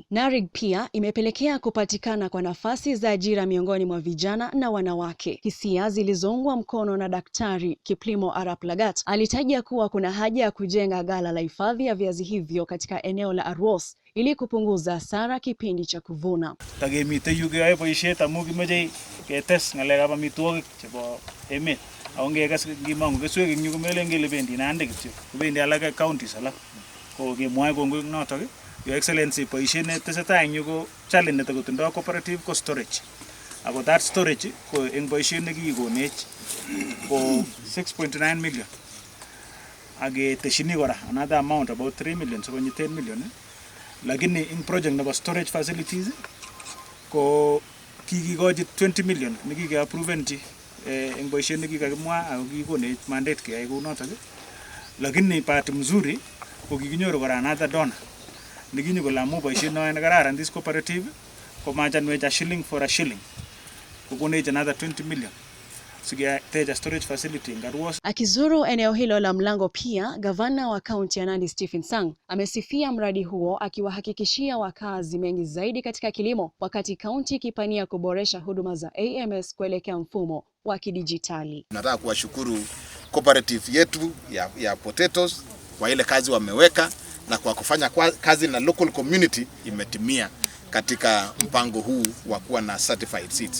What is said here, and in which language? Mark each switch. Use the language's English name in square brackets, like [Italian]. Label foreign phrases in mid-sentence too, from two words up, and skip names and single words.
[Swahili] NARIG pia imepelekea kupatikana kwa nafasi za ajira miongoni mwa vijana na wanawake. Hisia zilizoungwa mkono na Daktari Kiplimo Arap Lagat alitaja kuwa kuna haja ya kujenga ghala la hifadhi ya viazi hivyo katika eneo la Arwos ili kupunguza hasara kipindi cha kuvuna. [Kalenjin] Tagemite yuge boisiet amu kimeche ketes ngalekab amitwogik chebo emet. Aongekas kimongu keswek eng yu komelen kele bendi Nandi kityo. Bendi alak counties alak. Ko kemwoe kongoi notok, [English] Your Excellency, [Kalenjin] boisiet netesetai eng yu ko challenge netokotindoi cooperative ko storage. Ako [English] that storage [Kalenjin] ko eng boisiet nekikonech ko 6.9 million. Age teshini kora [English] another amount about 3 million, so [Kalenjin] kwenye 10 million. Lakini [English] in project [Kalenjin] nebo [English] storage facilities [Kalenjin] ko kikikochi 20 million nekike-approve eng boisiet nekikakimwa ako kikonech mandate keyai kou notok. [Swahili] Lakini bahati mzuri [Kalenjin] ko kikinyoru kora [English] another donor [Kalenjin] nekinyo kole amu boisiet noe nekararan [English] this cooperative [Kalenjin] ko machanwech [English] a shilling for a shilling, [Kalenjin] kokonech [English] another 20 million. Storage facility. [Swahili] Akizuru eneo hilo la Mlango pia, gavana wa kaunti ya Nandi Stephen Sang amesifia mradi huo, akiwahakikishia wakazi mengi zaidi katika kilimo, wakati kaunti ikipania kuboresha huduma za AMS kuelekea mfumo wa kidijitali. Nataka kuwashukuru cooperative yetu ya potatoes kwa ile kazi wameweka na kwa kufanya kazi na [English] local community [Swahili] imetimia katika mpango huu wa kuwa na [English] certified seeds.